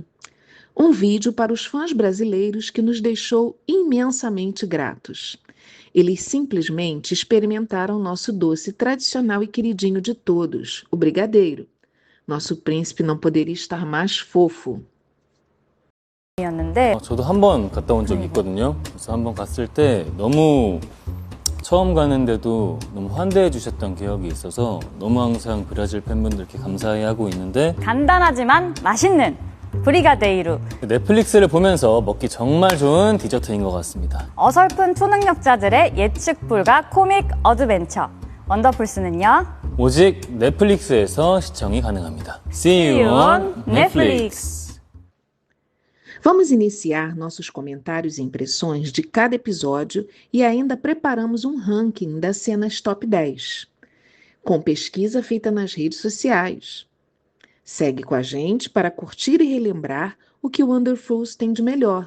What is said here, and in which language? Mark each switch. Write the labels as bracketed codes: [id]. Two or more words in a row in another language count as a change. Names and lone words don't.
[pt] Um vídeo para os fãs brasileiros que nos deixou imensamente gratos. Eles simplesmente experimentaram nosso doce tradicional e queridinho de todos, o brigadeiro. Nosso príncipe não poderia estar mais fofo. [ko] 저도 한 번 갔다 온 적이 있거든요. 그래서 한 번 갔을 때 너무 처음 가는데도 너무 환대해 주셨던 기억이 있어서 너무 항상 브라질 팬분들께 감사해하고 있는데 간단하지만 맛있는 브리가데이루. 넷플릭스를 보면서 먹기 정말 좋은 디저트인 것 같습니다. 어설픈 초능력자들의 예측 불가 코믹 어드벤처. 원더풀스는요? 오직 넷플릭스에서 시청이 가능합니다. [en] See you on Netflix. [pt] Vamos iniciar nossos comentários e impressões de cada episódio e ainda preparamos um ranking das cenas top 10, com pesquisa feita nas redes sociais. Segue com a gente para curtir e relembrar o que o Wonderfalls tem de melhor.